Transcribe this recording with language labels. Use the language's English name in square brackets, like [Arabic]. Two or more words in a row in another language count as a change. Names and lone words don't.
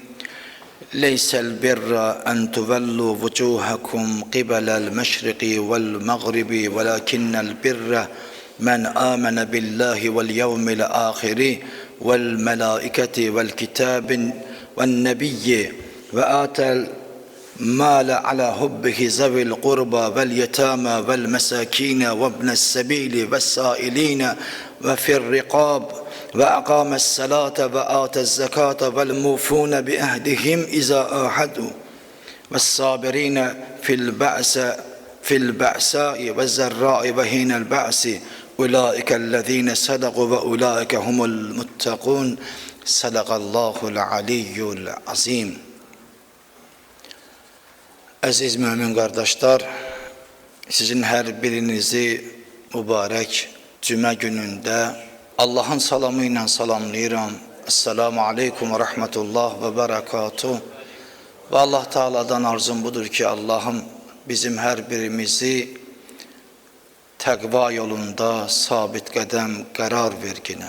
[Arabic] ليس البر أن تولوا وجوهكم قبل المشرق والمغرب ولكن البر من آمن بالله و اليوم الآخر والملائكة والكتاب والنبيين وآتى ال مال على حبه ذوي القربى واليتامى والمساكين وابن السبيل والسائلين وفي الرقاب وأقام الصلاة وآتى الزكاة والموفون بعهدهم إذا عاهدوا والصابرين في البأساء والضراء وحين البأس أولئك الذين صدقوا وأولئك هم المتقون صدق الله العلي العظيم. [Azerbaijani] Əziz mümin qardaşlar, sizin hər birinizi mübarək cümə günündə Allahın salamı ilə salamlayıram. [Arabic] السلام عليكم ورحمة الله وبركاته. [Azerbaijani] Və Allah Teala'dan arzum budur ki, Allah'ım bizim hər birimizi təqva yolunda sabit qədəm qərar verginə.